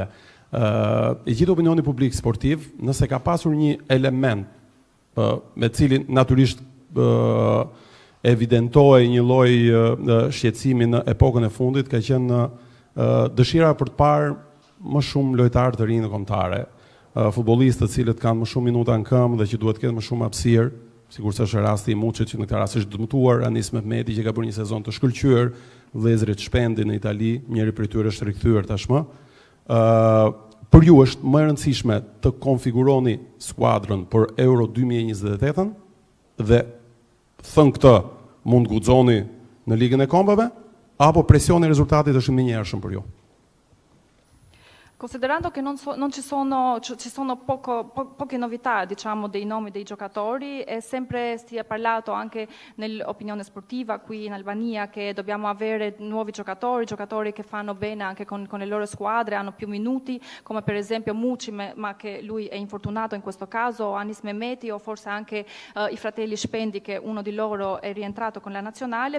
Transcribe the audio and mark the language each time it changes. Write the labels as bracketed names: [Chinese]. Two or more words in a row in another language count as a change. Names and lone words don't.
[Albanian] I gjithë opinioni publik sportiv, nëse ka pasur një element me cilin natyrisht evidentohej një lloj shqetësimi në epokën e fundit, ka qenë dëshira për të parë më shumë lojtarë të rinj në kombëtare, futbollistë të cilët kanë më shumë minuta në këmbë dhe që duhet të ketë më shumë hapësirë, sigurisht është rasti i Muçit që në këtë rast është dëmtuar, Anis Mehmeti që ka bërë një sezon të shkëlqyer, vëllezërit Shpendi në Itali, njëri prej tyre është rikthyer tashmë. Për ju është më e rëndësishme të konfiguroni skuadrën për Euro 2028 dhe thënë këtë mund guxoni në ligën e kombëve, apo presioni i rezultatit është më i njershëm për ju? [Italian] Considerando che non ci sono poche novità, diciamo, dei nomi dei giocatori, e sempre si è parlato anche nell'opinione sportiva qui in Albania che dobbiamo avere nuovi giocatori che fanno bene anche con le loro squadre, hanno più minuti, come per esempio Muçi, ma che lui è infortunato in questo caso, o Anis Mehmeti, o forse anche i fratelli Shpendi, che uno di loro è rientrato con la nazionale.